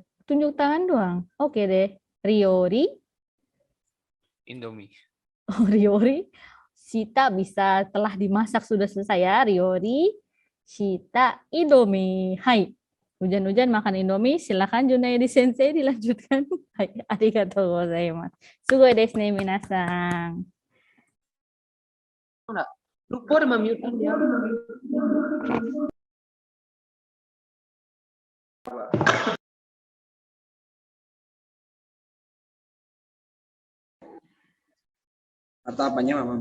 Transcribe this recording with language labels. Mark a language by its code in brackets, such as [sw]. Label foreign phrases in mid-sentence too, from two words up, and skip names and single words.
[id] Tunjuk tangan doang. Oke deh. Riori. Indomie. Oh, Riori. Sita bisa telah dimasak sudah selesai ya. [ja] Riori. shita Indomie. Hai. [id] Hujan-hujan makan Indomie, silakan Junaidi Sensei dilanjutkan. [ja] Hai, ありがとうございます. すごいですねみなさん. [id] Lupa udah mute dia. Atau apanya, Mama?